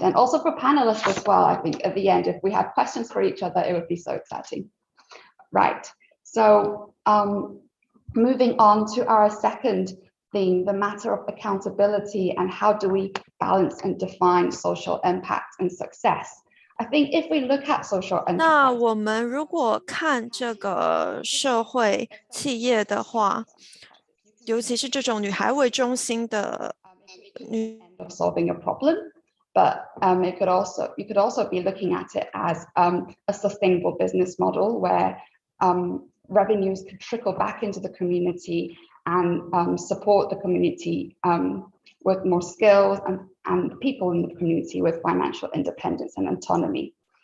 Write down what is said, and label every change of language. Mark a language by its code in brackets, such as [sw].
[en] And also for panelists as well, I think at the end, if we have questions for each other, it would be so exciting. Right, so moving on to our second theme, the matter of accountability and how do we balance and define social impact and success. I think if we look at social enterprise, [zh] 那我们如果看这个社会企业的话，尤其是这种女孩为中心的 [en] of solving a problem, but you could also be looking at it as a sustainable business model where revenues could trickle back into the community and support the community with more skills and people in the community with financial independence and autonomy.